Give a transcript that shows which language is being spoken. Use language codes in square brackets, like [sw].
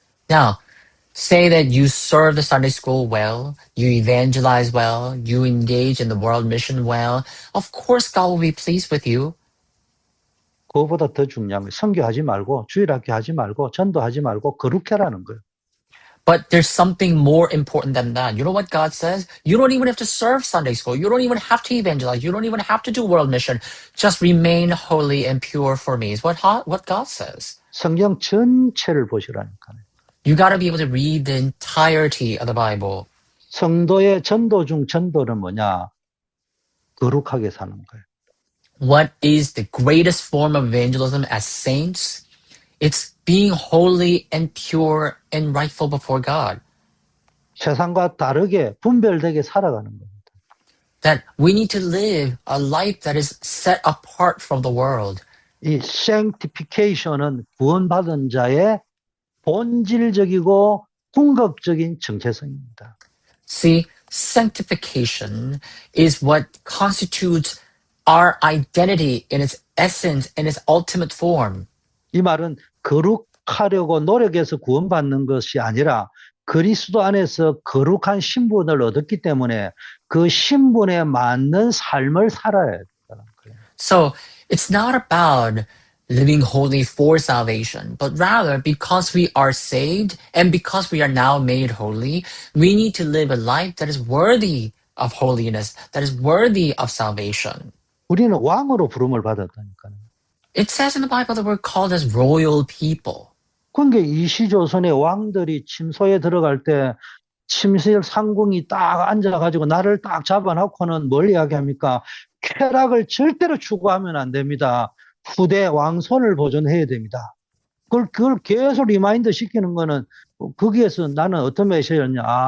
[en] Now, say that you serve the Sunday school well, you evangelize well, you engage in the world mission well. Of course, God will be pleased with you. [ko] 그거보다 더 중요한 거예요. 선교하지 말고, 주일학교 하지 말고, 전도하지 말고, 거룩해라는 거예요. [en] But there's something more important than that. You know what God says? You don't even have to serve Sunday school. You don't even have to evangelize. You don't even have to do world mission. Just remain holy and pure for me is what God says. [ko] 성경 전체를 보시라니까요. [en] You got to be able to read the entirety of the Bible. [ko] 성도의 전도 중 전도는 뭐냐? 거룩하게 사는 거예요. [en] What is the greatest form of evangelism as saints? It's being holy and pure and rightful before God. [ko] 세상과 다르게 분별되게 살아가는 겁니다. [en] That we need to live a life that is set apart from the world. [ko] 이 sanctification은 구원받은 자의 본질적이고 궁극적인 정체성입니다. [en] See, sanctification is what constitutes our identity in its essence, in its ultimate form. [ko] 이 말은 거룩하려고 노력해서 구원받는 것이 아니라 그리스도 안에서 거룩한 신분을 얻었기 때문에 그 신분에 맞는 삶을 살아야 된다는 거예요. [en] So it's not about living holy for salvation, but rather because we are saved and because we are now made holy, we need to live a life that is worthy of holiness, that is worthy of salvation. [ko] 우리는 왕으로 부름을 받았다니까요. [en] It says in the Bible that we're called as royal people. [ko] 그러니까 이시조선의 왕들이 침소에 들어갈 때 침실 상궁이 딱 앉아가지고 나를 딱 잡아놓고는 뭘 이야기합니까? 쾌락을 절대로 추구하면 안 됩니다. 후대 왕손을 보존해야 됩니다. 그걸 계속 리마인드 시키는 거는 거기에서 나는 어떤 메시지였냐.